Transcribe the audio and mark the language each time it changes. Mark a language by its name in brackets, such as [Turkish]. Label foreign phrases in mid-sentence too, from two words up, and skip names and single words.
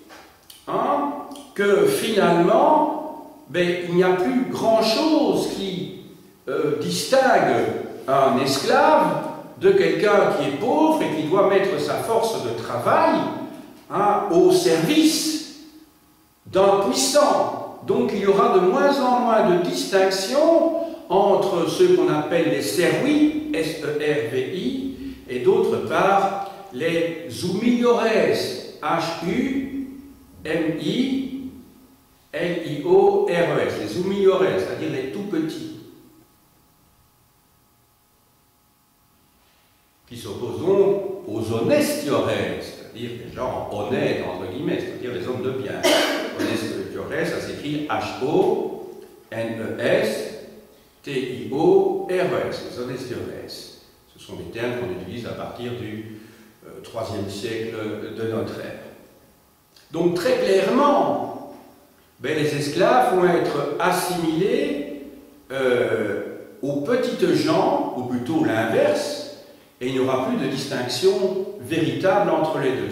[French] que finalement, il n'y a plus grand-chose qui distingue un esclave de quelqu'un qui est pauvre et qui doit mettre sa force de travail au service d'un puissant. Donc il y aura de moins en moins de distinction entre ceux qu'on appelle les servis, S-E-R-V-I, et d'autre part les humiliores, H-U-M-I-L-I-O-R-E-S, les humiliores, c'est-à-dire les tout petits, qui s'opposent donc aux honestiores, c'est-à-dire les gens honnêtes, entre guillemets, c'est-à-dire les hommes de bien. Honestiores, ça s'écrit H-O-N-E-S-T-I-O-R-E-S, les honestiores. Ce sont des termes qu'on utilise à partir du IIIe siècle de notre ère. Donc très clairement, les esclaves vont être assimilés aux petites gens, ou plutôt l'inverse, et il n'y aura plus de distinction véritable entre les deux.